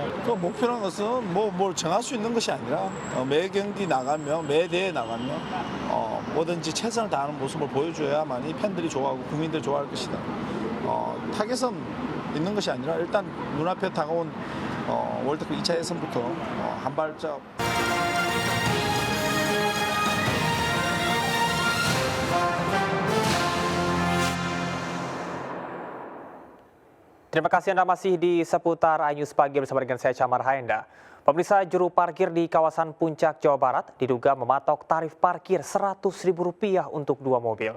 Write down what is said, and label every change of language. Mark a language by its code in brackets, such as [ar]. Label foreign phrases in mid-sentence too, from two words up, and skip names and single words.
[ko] 그 목표라는 것은 뭘 정할 수 있는 것이 아니라 매 경기 나가면 매 대회 나가면 뭐든지 최선을 다하는 모습을 보여줘야만이 팬들이 좋아하고 국민들이 좋아할 것이다. 타겟은 있는 것이 아니라 일단 눈앞에 다가온 월드컵 2차 예선부터 한 발짝 [id] Terima kasih Anda masih di seputar iNews Pagi bersama dengan saya Camar Haenda. Pemirsa, juru parkir di kawasan Puncak, Jawa Barat diduga mematok tarif parkir Rp100.000 untuk 2 mobil.